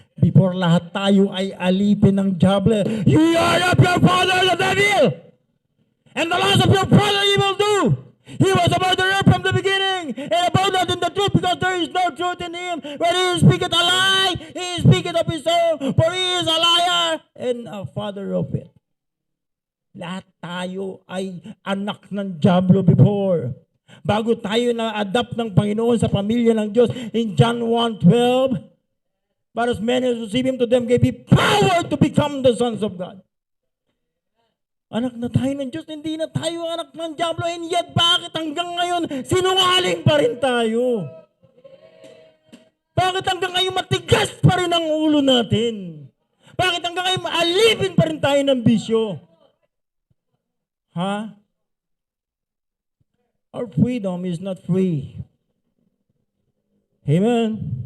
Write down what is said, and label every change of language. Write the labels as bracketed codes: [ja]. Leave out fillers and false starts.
[en] Before [tl] lahat tayo ay alipin ng diablo, [en] you are of your father the devil, and the last of your brother he will do. He was a murderer from the beginning, and about not in the truth, because there is no truth in him. When he speaketh a lie, he speaketh of his own, for he is a liar and a father of it. [tl] Lahat tayo ay anak ng diablo before. Bago tayo na-adapt ng Panginoon sa pamilya ng Diyos, [en] in John 1:12, but as many as receive Him, to them gave He power to become the sons of God. [tl] Anak na tayo ng Diyos, hindi na tayo anak ng diablo, [en] and yet [tl] bakit hanggang ngayon sinungaling pa rin tayo? Bakit hanggang ngayon matigas pa rin ang ulo natin? Bakit hanggang ngayon maalipin pa rin tayo ng bisyo? Ha? [en] Our freedom is not free. Amen.